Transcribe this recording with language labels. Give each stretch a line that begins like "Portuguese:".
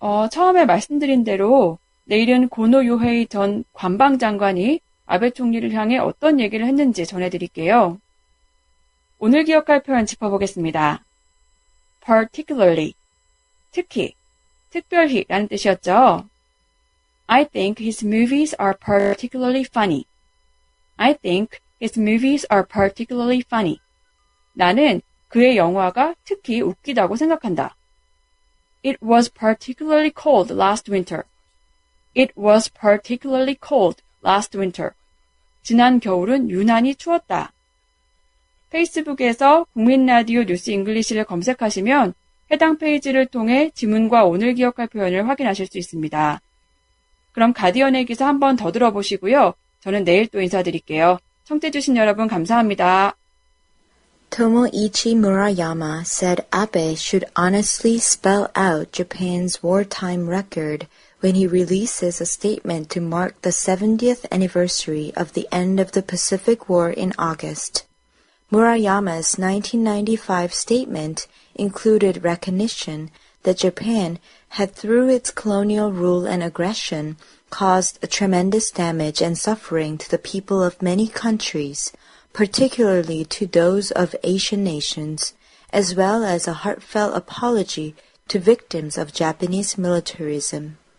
Korean: 처음에 말씀드린 대로 내일은 고노 요헤이 전 관방장관이 아베 총리를 향해 어떤 얘기를 했는지 전해드릴게요. 오늘 기억할 표현 짚어보겠습니다. particularly, 특히, 특별히 라는 뜻이었죠.
English: I think his movies are particularly funny. I think his movies are particularly funny.
Korean: 나는 그의 영화가 특히 웃기다고 생각한다.
English: It was particularly cold last winter. It was particularly cold last winter.
Korean: 지난 겨울은 유난히 추웠다. 페이스북에서 국민라디오 뉴스 잉글리시를 검색하시면 해당 페이지를 통해 지문과 오늘 기억할 표현을 확인하실 수 있습니다. 그럼 가디언의 기사 한 번 더 들어보시고요. 저는 내일 또 인사드릴게요. 청취해주신 여러분 감사합니다.
English: Tomoichi Murayama said Abe should honestly spell out Japan's wartime record when he releases a statement to mark the 70th anniversary of the end of the Pacific War in August. Murayama's 1995 statement included recognition that Japan had, through its colonial rule and aggression, caused a tremendous damage and suffering to the people of many countries, particularly to those of Asian nations, as well as a heartfelt apology to victims of Japanese militarism.